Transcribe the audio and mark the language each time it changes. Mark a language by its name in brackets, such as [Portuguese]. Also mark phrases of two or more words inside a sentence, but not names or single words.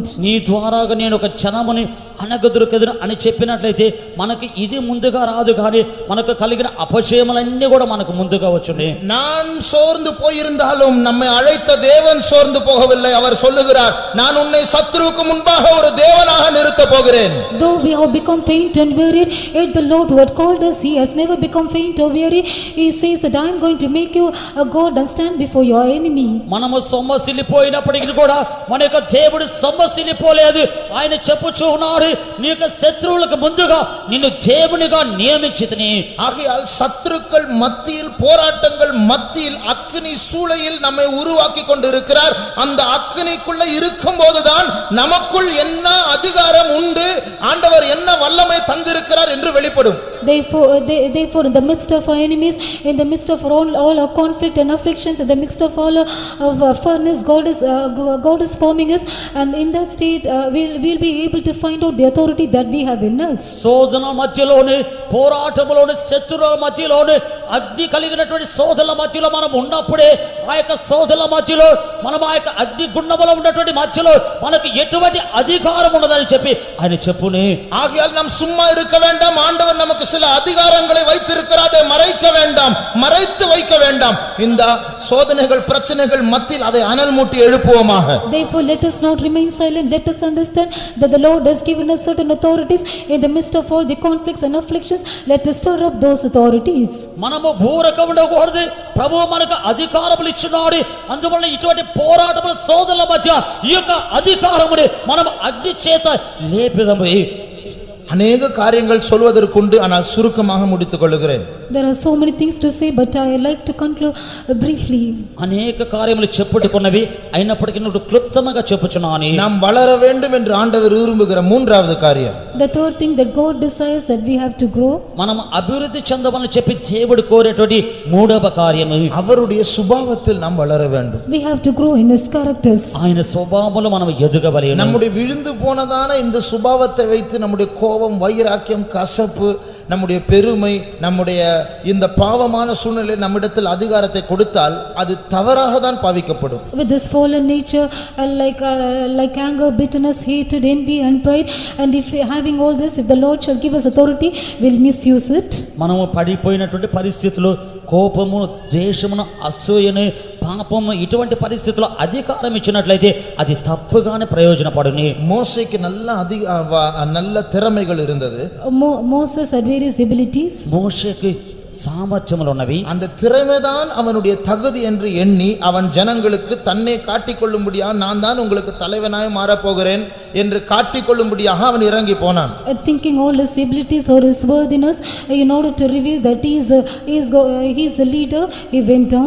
[Telugu] నీ ద్వారాగా నేను ఒక జనముని అనగదురుకెదురు అని చెప్పినట్లయితే మనకి ఇది ముందుగా రాదు, కానీ మనకు కలిగిన అపజయములన్నీ కూడా మనకు ముందుగా వచ్చునే. [Tamil] நான் சோர்ந்து போயிருந்தாலும் நம்மை அழைத்த தேவன் சோர்ந்து போகவில்லை. அவர் சொல்லுகிறார், நான் உன்னை சத்துருவுக்கு முன்பாக ஒரு தேவனாக நிறுத்த போகிறேன். [English] Though we have become faint and wearied, yet the Lord who had called us, he has never become faint or weary. He says that I am going to make you a God and stand before your enemy. [Telugu] మనము సొమ్మసిల్లిపోయినప్పటికీ కూడా మన యొక్క దేవుడు సొమ్మసిల్లిపోలేదు. ఆయన చెప్పుచూ ఉన్నాడు, నీ యొక్క శత్రువులకు ముందుగా నిన్ను దేవునిగా నియమించితిని. [Tamil] ஆகையால் சத்துருக்கள் மத்தியில், போராட்டங்கள் மத்தியில் அக்கினி சூளையில் நம்மை உருவாக்கி கொண்டிருக்கிறார். அந்த அக்கினிக்குள்ள இருக்கும் போதுதான் நமக்குள் என்ன அதிகாரம் உண்டு, ஆண்டவர் என்ன வல்லமை தந்திருக்கிறார் என்று வெளிப்படும். [English] Therefore, in the midst of our enemies, in the midst of all our conflict and afflictions, in the midst of all of furnace, God is forming us, and in that state we'll be able to find out the authority that we have in us. [Telugu] శోధన మధ్యలోనే, పోరాటములోనే, శత్రువుల మధ్యలోనే, అగ్ని కలిగినటువంటి శోధనల మధ్యలో మనం ఉన్నప్పుడే ఆ యొక్క శోధనల మధ్యలో మనం ఆ యొక్క అగ్ని గుండములో ఉన్నటువంటి మధ్యలో మనకు ఎటువంటి అధికారం ఉండదని చెప్పి ఆయన చెప్పునే. [Tamil] ஆகையால் நாம் சும்மா இருக்க வேண்டாம். ஆண்டவர் நமக்கு சில அதிகாரங்களை வைத்திருக்கிறார், அதை மறைக்க வேண்டாம், மறைத்து வைக்க வேண்டாம். வேண்டாம். இந்த சோதனைகள் பிரச்சனைகள் மத்தியில் அதை அனல் மூட்டி எழுப்புவோமாக. [English] Therefore let us not remain silent. Let us understand that the Lord has given us certain authorities in the midst of all the conflicts and afflictions. Let us stir up those authorities. [Telugu] మనము ఊరక ఉండకూడదు. ప్రభువు మనకు అధికారములు ఇచ్చున్నాడు. అందువల్ల ఇటువంటి పోరాటముల సోదరుల మధ్య ఈ యొక్క అధికారముని మనం అగ్ని చేత లేపిదము. [Tamil] அநேக காரியங்கள் சொல்வதற்குண்டு, ஆனால் சுருக்கமாக முடித்துக் கொள்கிறேன். [English] There are so many things to say, but I like to conclude briefly. [Telugu] అనేక కార్యములు చెప్పుకున్నవి అయినప్పటికీ నువ్వు క్లుప్తంగా చెప్పుచున్నాను. [Tamil] நாம் வளர வேண்டும் என்று ஆண்டவர் விரும்புகிற மூன்றாவது காரியம், [English] The third thing that God desires that we have to grow. [Telugu] మనం అభివృద్ధి చెందమని చెప్పి దేవుడు కోరేటువంటి మూడవ కార్యము, [Tamil] அவருடைய சுபாவத்தில் நாம் வளர வேண்டும். [English] We have to grow in His characters. [Telugu] ఆయన స్వభావములో మనం ఎదగవలెను. [Tamil] நம்முடைய விழுந்து போனதான இந்த சுபாவத்தை வைத்து நம்முடைய கோபம், வைராக்கியம், கசப்பு, நம்முடைய பெருமை, நம்முடைய இந்த பாவமான சூழ்நிலை நம்மிடத்தில் அதிகாரத்தை கொடுத்தால் அது தவறாக தான் பாவிக்கப்படும். [English] With this fallen nature, like anger, bitterness, hatred, envy and pride, and if having all this, if the Lord shall give us authority, we'll misuse it. [Telugu] మనము పడిపోయినటువంటి పరిస్థితులు, కోపము, ద్వేషమును, అసూయను, పాపము, ఇటువంటి పరిస్థితుల్లో అధికారం ఇచ్చినట్లయితే అది తప్పుగానే ప్రయోజనపడును. [Tamil] மோசேக்கு நல்ல திறமைகள் இருந்தது. [English] Moses had various abilities. [Telugu] మోషేకి సామర్థ్యములు ఉన్నవి. [Tamil] அந்த திறமைதான் அவனுடைய தகுதி என்று எண்ணி அவன் ஜனங்களுக்கு தன்னை காட்டிக்கொள்ளும்படியாக, நான் தான் உங்களுக்கு தலைவனாய் மாறப்போகிறேன் என்று காட்டிக்கொள்ளும்படியாக அவன் இறங்கி போனான். [English] Thinking all his abilities or his worthiness in order to reveal that he is a leader, he went on.